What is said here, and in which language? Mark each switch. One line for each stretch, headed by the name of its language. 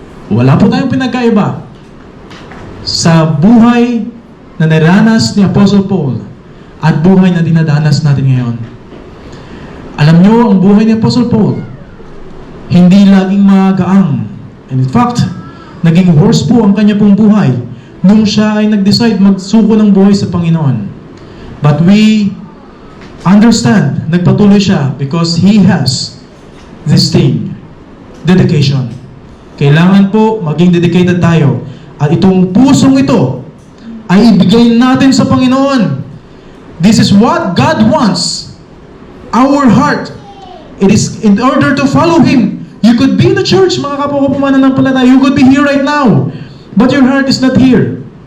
Filipino: Wala po tayong pinagkaiba sa buhay na naranas ni Apostle Paul at buhay na dinadanas natin ngayon. Alam nyo, ang buhay ni Apostle Paul, hindi laging magaang.
English: And in fact,
Filipino: naging worse po ang kanya pong buhay nung siya ay nag-decide magsuko ng buhay sa Panginoon.
English: But we understand,
Filipino: nagpatuloy siya
English: because he has this thing, dedication.
Filipino: Kailangan po maging dedicated tayo. At itong pusong ito ay ibigay natin sa Panginoon.
English: This is what God wants. Our heart. It is in order to follow Him. You could be in the church,
Filipino: mga kapwa ko mananampalataya.
English: You could be here right now. But your heart is not here.